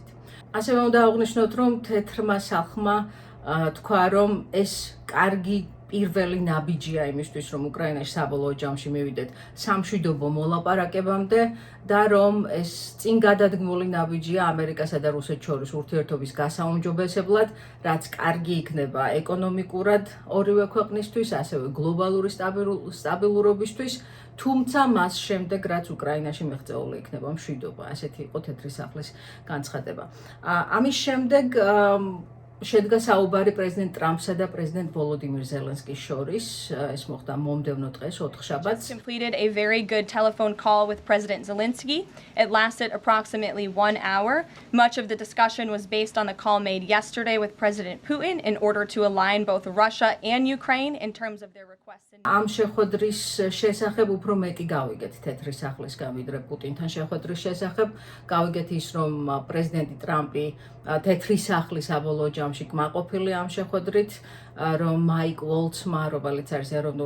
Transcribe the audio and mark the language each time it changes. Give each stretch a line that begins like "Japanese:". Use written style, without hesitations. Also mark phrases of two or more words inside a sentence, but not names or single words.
Georgian: ასევე უნდა აღვნიშნოთ, რომ თეთრმა სახლმა თქვა, რომ ეს კარგი პირველი ნაბიჯია იმისთვის, რომ უკრაინაში საბოლოო ჯამში მივიდეთ სამშვიდობო მოლაპარაკებამდე და რომ ეს წინ გადადგმული ნაბიჯია ამერიკასა და რუსეთს შორის ურთიერთობის გასაუმჯობესებლად, რაც კარგი იქნება ეკონომიკურად ორივე ქვეყნისთვის, ასევე გლობალური სტაბილურობისთვის, თუმცა მას შემდეგ, რაც უკრაინაში მიღწეული იქნება მშვიდობა. ასეთი იყო თეთრი სახლის განცხადება. ამის შემდეგ შედგა საუბარი პრეზიდენტ ტრამპსა და პრეზიდენტ ვოლოდიმირ ზელენსკის შორის. ეს მოხდა მომდევნო დღეს, 4 შაბათს.
English: Completed a very good telephone call with President Zelensky. It lasted approximately 1 hour. Much of the discussion was based on the call made yesterday with President Putin in order to align both Russia and Ukraine in terms of their requests.
Georgian: ამ შეხვედრის შესახებ უფრო მეტი გავიგეთ თეთრი სახლისგან, ვიდრე პუტინთან შეხვედრის შესახებ. გავიგეთ ის, რომ პრეზიდენტი ტრამპი თეთრი სახლის საბოლოო ჯამში კმაყოფილი ამ შეხვედრით, რომ მაიკ ვოლცმა, რომელიც არის ეროვნული